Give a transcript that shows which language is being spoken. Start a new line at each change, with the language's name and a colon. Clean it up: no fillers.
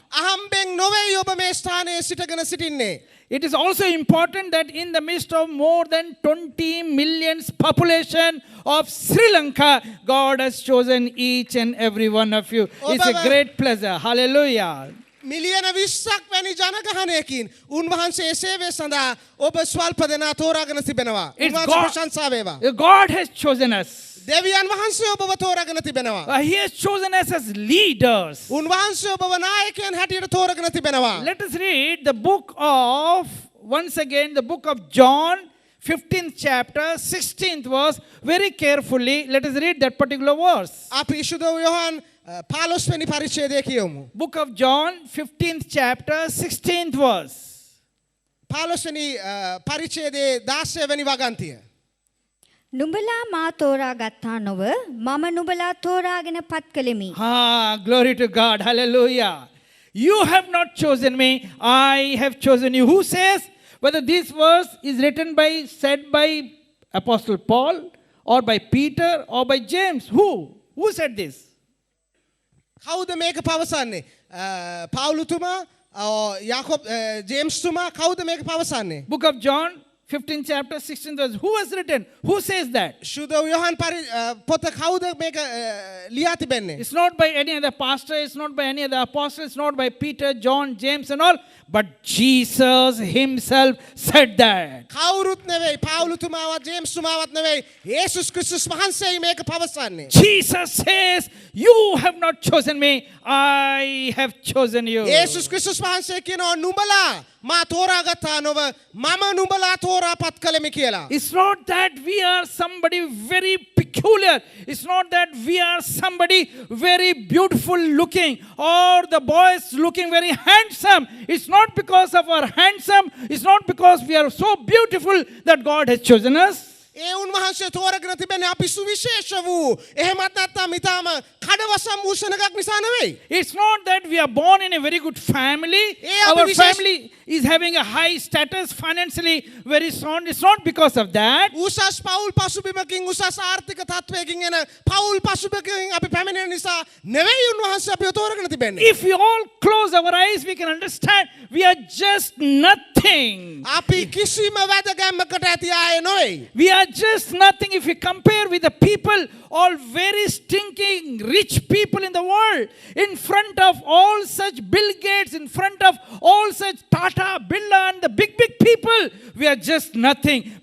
Sinhala: අහම්බෙන් නොවේ ඔබ මේ ස්ථානයේ සිටගෙන සිටින්නේ.
English: It is also important that in the midst of more than 20 million population of Sri Lanka, God has chosen each and every one of you. It's a great pleasure. Hallelujah.
Sinhala: මිලියන 20ක් වැනි ජනගහනයකින් උන්වහන්සේ සේවය සඳහා ඔබ ස්වල්ප දෙනා තෝරාගෙන තිබෙනවා. උන්වහන්සේ ප්‍රශංසා වේවා.
English: God has chosen us.
Sinhala: දෙවියන් වහන්සේ ඔබව තෝරාගෙන තිබෙනවා.
English: He has chosen us as leaders.
Sinhala: උන්වහන්සේ ඔබව නායකයන් හැටියට තෝරාගෙන තිබෙනවා.
English: Let us read the book of, once again, the book of John, 15th chapter, 16th verse, very carefully. Let us read that particular verse.
Sinhala: අපි ශුද්ධ යෝහන් 15 වෙනි පරිච්ඡේදය කියමු.
English: Book of John, 15th chapter, 16th verse.
Sinhala: 15 වෙනි පරිච්ඡේදයේ 16 වෙනි වගන්තිය. නුඹලා මා තෝරා ගත්තා නොව මම නුඹලා තෝරාගෙන පත් කළෙමි.
English: Glory to God. Hallelujah. You have not chosen me, I have chosen you. Who says whether this verse is said by Apostle Paul or by Peter or by James? Who said this?
Sinhala: කවුද මේක පවසන්නේ? පාවුලුතුමා, යාකෝබ්, James තුමා කවුද මේක පවසන්නේ?
English: Book of John, 15th chapter, 16th verse. Who has written? Who says that?
Sinhala: ශුද්ධ යෝහන් පොත කවුද මේක ලියා තිබෙන්නේ?
English: It's not by any other pastor, it's not by any other apostle, it's not by Peter, John, James and all, but Jesus himself said that.
Sinhala: කවුරුත් නෙවෙයි, පාවුලුතුමාවත් James තුමාවත් නෙවෙයි, යේසුස් ක්‍රිස්තුස් වහන්සේයි මේක පවසන්නේ.
English: Jesus says, you have not chosen me, I have chosen you.
Sinhala: යේසුස් ක්‍රිස්තුස් වහන්සේ කියනවා නුඹලා මා තෝරාගත්තා නොව මම නුඹලා තෝරාපත් කළෙමි කියලා.
English: It's not that we are somebody very peculiar. It's not that we are somebody very beautiful looking or the boys looking very handsome. It's not because of our handsome. It's not because we are so beautiful that God has chosen us.
Sinhala: ඒ උන්වහන්සේ තෝරාගෙන තිබෙන්නේ අපි සුවිශේෂ වූ එහෙමත් නැත්නම් ඊටම කඩවසම් වූෂණකක් නිසා නෙවෙයි.
English: It's not that we are born in a very good family. Our family is having a high status, financially very sound. It's not because of that.
Sinhala: උසස් පවුල් පසුබිමකින් උසස් ආර්ථික තත්ත්වයකින් එන පවුල් පසුබිමකින් අපි පැමිණෙන නිසා නෙවෙයි උන්වහන්සේ අපිව තෝරගෙන තිබෙන්නේ.
English: If we all close our eyes, we can understand we are just nothing.
Sinhala: අපි කිසිම වැදගැම්මකට ඇති අය නොවේ.
English: We are just nothing if we compare with the people, all very stinking rich people in the world. In front of all such Bill Gates, in front of all such Tata, Birla and the big people, we are just nothing.